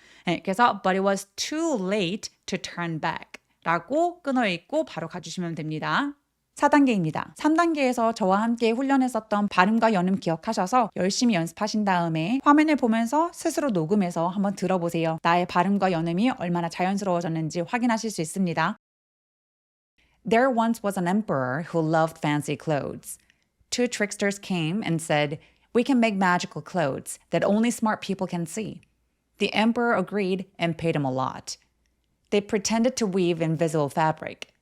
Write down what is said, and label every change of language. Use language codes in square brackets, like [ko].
[ko] 네, 그래서 [en] but it was too late to turn back [ko] 라고 끊어 읽고 바로 가주시면 됩니다. 4단계입니다. 3단계에서 저와 함께 훈련했었던 발음과 연음 기억하셔서 열심히 연습하신 다음에 화면을 보면서 스스로 녹음해서 한번 들어보세요. 나의 발음과 연음이 얼마나 자연스러워졌는지 확인하실 수 있습니다. [en] There once was an emperor who loved fancy clothes. Two tricksters came and said, "We can make magical clothes that only smart people can see." The emperor agreed and paid him a lot. They pretended to weave invisible fabric.